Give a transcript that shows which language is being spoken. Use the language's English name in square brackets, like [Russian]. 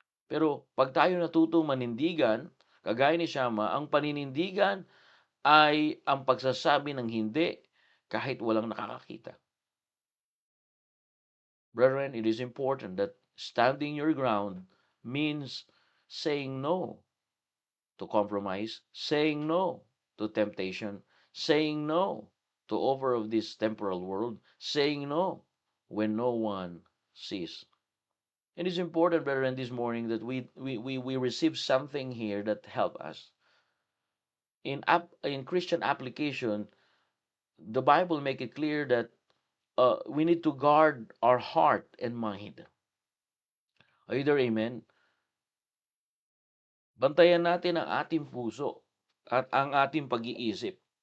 [Filipino] Pero pag tayo natuto manindigan, kagaya ni Shammah, ang paninindigan ay ang pagsasabi ng hindi kahit walang nakakakita. [English] Brethren, it is important that standing your ground means saying no to compromise, saying no to temptation, saying no to offer of this temporal world, saying no when no one sees. It is important, brethren, this morning that we receive something here that help us. In Christian application, the Bible make it clear that we need to guard our heart and mind. Either amen? [Filipino] Bantayan natin ang ating puso at ang ating pag-iisip.